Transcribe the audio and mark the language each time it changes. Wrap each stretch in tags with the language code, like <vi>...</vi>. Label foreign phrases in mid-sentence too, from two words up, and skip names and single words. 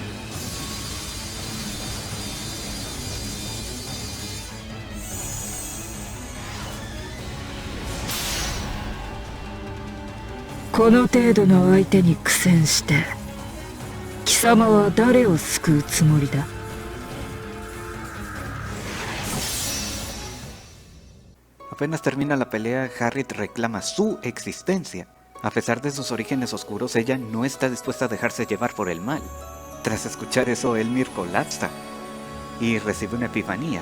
<ja>この程度の相手に苦戦して貴様は誰を救うつもりだ。</ja> <es>Apenas termina la pelea, Harriet reclama su existencia. A pesar de sus orígenes oscuros, ella no está dispuesta a dejarse llevar por el mal. Tras escuchar eso, Elmir colapsa y recibe una epifanía.</es>